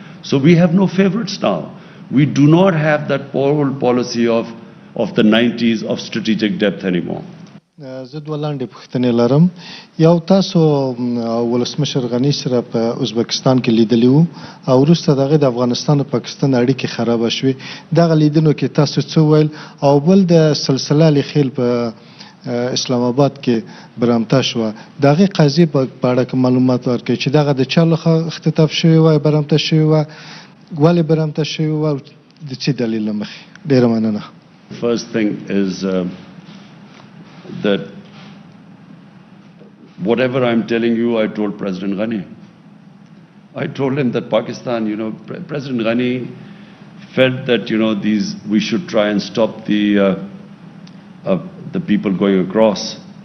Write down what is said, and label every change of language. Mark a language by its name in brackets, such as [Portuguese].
[English] So we have no favorites now. We do not have that old policy of the 90s of strategic depth anymore. [Pashto] زه دوه لاندې پوښتنې لرم. یو تاسو ولسمشر غني سره په ازبکستان کې لیدلی وو او وروسته د هغې د افغانستان او پاکستان اړیکې خرابه شوې. دغه لیدنو کې تاسو څه وویل؟ او بل د سلسله لیخیل په اسلام آباد کې برامته شوه. د هغې قضیې په اړه که معلومات ورکړئ چې دغه د چا لخوا اختطاف شوې وه، برامته شوې وه، ولې برامته شوې وه او د څه دلیل له مخې؟ ډېره مننه. [English] First thing is that whatever I'm telling you, I told President Ghani. I told him that Pakistan, President Ghani felt that, we should try and stop the people going across.